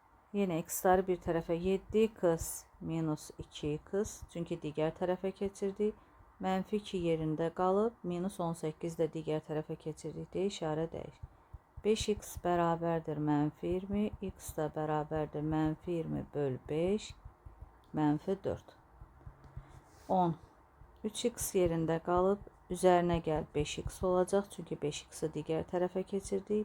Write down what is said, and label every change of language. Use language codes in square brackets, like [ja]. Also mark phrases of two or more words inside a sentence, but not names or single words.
[tr] Yine x'ları bir tarafa 7x minus 2x. Çünkü diğer tarafa geçirdik. [az] Mənfi 2 yerinde qalıb. Minus 18 de [tr] diğer tarafa [az] keçirdik deyə işarə dəyişir. 5x bərabərdir mənfi 20. X da bərabərdir mənfi 20 böl 5. Mənfi 4. 10. 3x yerində qalıb. Üzərinə gəl 5x olacaq. Çünki 5x'i [tr] diğer tarafa [az] keçirdik.